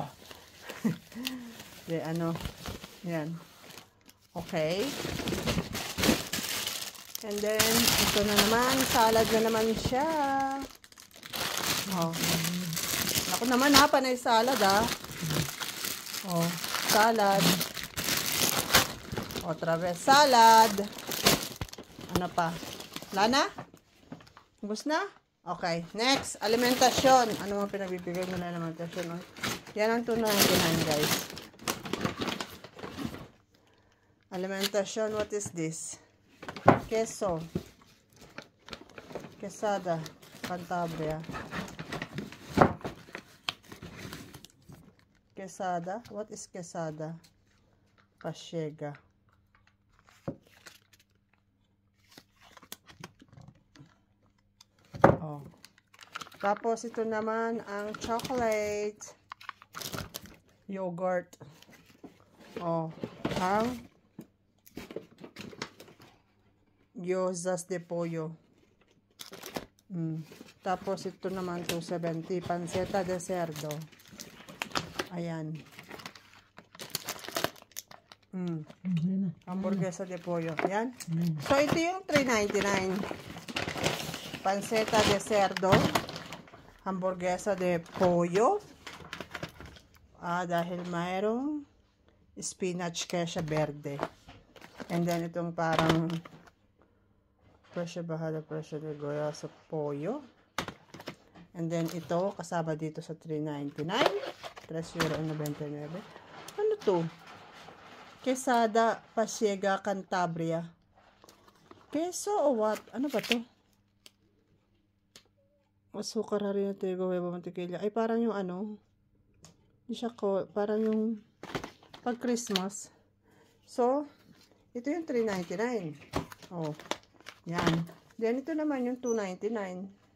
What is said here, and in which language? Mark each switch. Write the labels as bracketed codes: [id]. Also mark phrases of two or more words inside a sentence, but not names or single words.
[tl] De, ano. Yan. Okay. [en] And then, [tl] ito na naman. Salad na naman siya. Oh. Ako naman ha, panay salad ha. Oh, salad. [es] Otra vez salad. [tl] Ano pa? Lana? Ubus na? Okay. Next, alimentasyon. Ano mga pinagbibigay mo na alimentasyon? Oh? Yan ang $2.99 guys. Alimentasyon, [en] what is this? [es] Queso. Quesada. Cantabria. Quesada? [en] What is quesada? [es] Pasiega. Oh. [tl] Tapos ito naman ang chocolate. Yogurt. Oh. Ang [es] gyozas de pollo. [tl] Tapos ito naman $2.70. [es] Panceta de cerdo. Ayan. Hamburguesa de pollo. [tl] Ayan. So, ito yung $3.99. [es] Panceta de cerdo. Hamburguesa de pollo. [tl] Dahil mayroong spinach kesha verde. [en] And then, [tl] itong parang presyo bahada, presyo de goya sa pollo. [en] And then, [tl] ito, kasama dito sa $3.99. €3.99. Ano to? [es] Quesada, Pasiega, Cantabria. Queso o what? [tl] Ano ba to? Asukar, harina, trigo, huevo, mantikilya. Ay, parang yung ano. Hindi siya ko. Parang yung pag Christmas. So, ito yung $3.99. Oh, yan. Then, ito naman yung $2.99.